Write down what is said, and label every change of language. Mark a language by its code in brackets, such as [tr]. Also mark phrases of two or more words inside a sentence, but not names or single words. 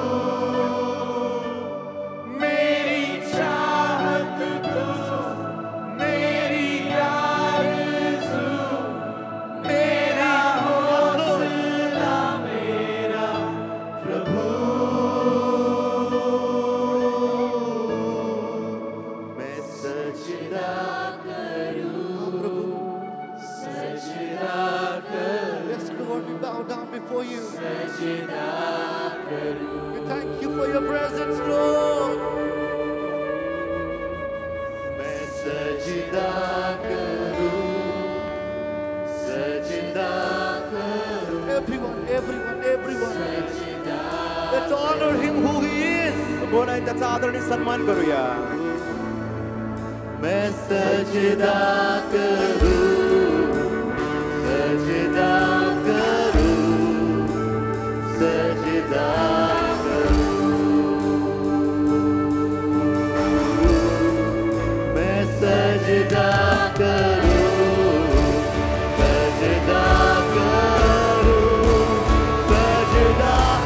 [hi] मेरी चाहत तू, मेरी आरज़ू, मेरा हौसला, मेरा प्रभु। मैं सजदा करूं, प्रभु, सजदा करूं। [en] Yes, Lord, we bow down before you. [hi] सजदा करूं। [en] We thank you for your presence, Lord. [hi] मैं सजदा करूं, सजदा करूं। [en] Everyone, everyone, everyone. Let's honor him who he is. [mr] कोण आहे त्याचा आदरणीय सन्मान करूया [hi] मैं सजदा करूं, सजदा करूं, सजदा करूं। मैं सजदा करूं, सजदा करूं, सजदा